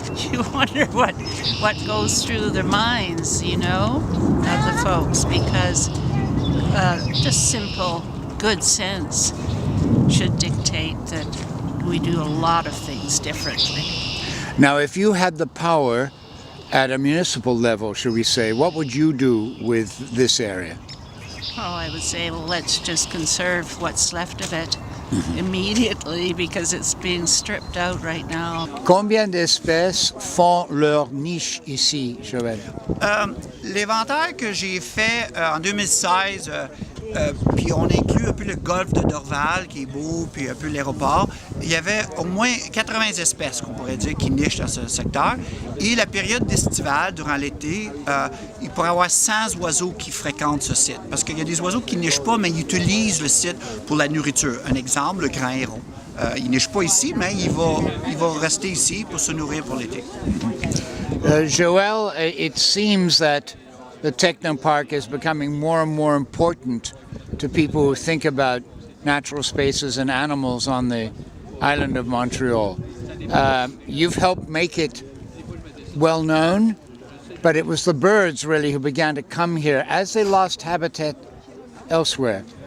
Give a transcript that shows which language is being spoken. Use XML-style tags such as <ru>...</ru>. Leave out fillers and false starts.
<en>You wonder what goes through their minds, you know, of the folks, because just simple good sense should dictate that we do a lot of things differently. Now, if you had the power at a municipal level, should we say, what would you do with this area? Oh, I would say, well, let's just conserve what's left of it immediately, because it's being stripped out right now.</en> <fr>Combien d'espèces font leur niche ici, Joël? L'éventaire que j'ai fait en 2016, puis on inclut un peu le golfe de Dorval qui est beau, puis un peu l'aéroport. Il y avait au moins 80 espèces qu'on pourrait dire qui nichent dans ce secteur. Et la période estivale, durant l'été, il pourrait y avoir 100 oiseaux qui fréquentent ce site. Parce qu'il y a des oiseaux qui ne nichent pas, mais ils utilisent le site pour la nourriture. Un exemple, le grand héron. Il ne niche pas ici, mais il va rester ici pour se nourrir pour l'été.</fr> <en>Joël, it seems that the Technoparc is becoming more and more important to people who think about natural spaces and animals on the island of Montreal. You've helped make it well known, but it was the birds really who began to come here as they lost habitat elsewhere.</en>